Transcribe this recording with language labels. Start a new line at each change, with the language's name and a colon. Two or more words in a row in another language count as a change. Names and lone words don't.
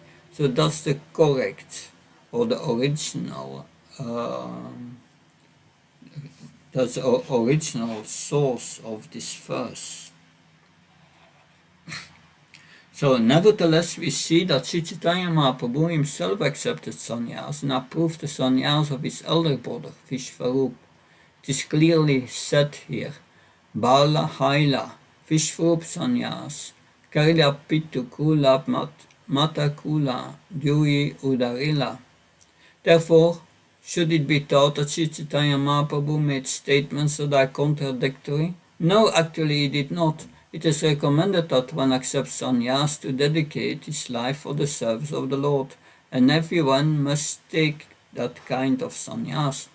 English: So that's the correct, or the original, that's the original source of this verse. So nevertheless, we see that Sri Chaitanya Mahaprabhu himself accepted sannyas and approved the sannyas of his elder brother, Vishvarup. It is clearly said here,
Bangla: ভালা হৈলা, বিশ্বরূপ সন্ন্যাস, করিলা পিতৃকুল মাতৃকুল দুই উদ্ধারিলা.
English: Therefore, should it be thought that Sri Chaitanya Mahaprabhu made statements that are contradictory? No, actually he did not. It is recommended that one accepts sannyas to dedicate his life for the service of the Lord, and everyone must take that kind of sannyas.